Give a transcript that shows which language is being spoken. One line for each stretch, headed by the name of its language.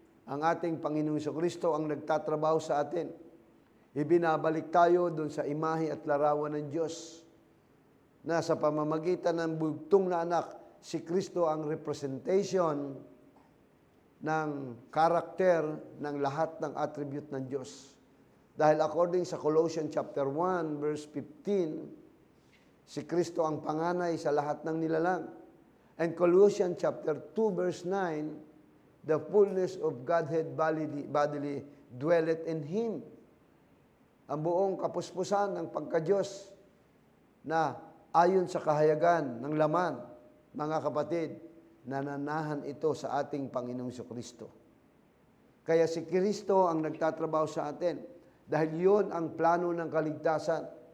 Filipino: Ang ating Panginoong Kristo ang nagtatrabaho sa atin. Ibinabalik tayo doon sa imahe at larawan ng Diyos na sa pamamagitan ng bugtong na anak, si Kristo ang representation ng karakter ng lahat ng attribute ng Diyos. Dahil according sa Colossians chapter 1 verse 15, si Kristo ang panganay sa lahat ng nilalang.
English: And Colossians chapter 2 verse 9, the fullness of Godhead bodily dwelleth in Him.
Filipino: Ang buong kapuspusan ng pagka-Diyos na ayon sa kahayagan ng laman, mga kapatid, nananahan ito sa ating Panginoong Kristo. Kaya si Kristo ang nagtatrabaho sa atin dahil yun ang plano ng kaligtasan.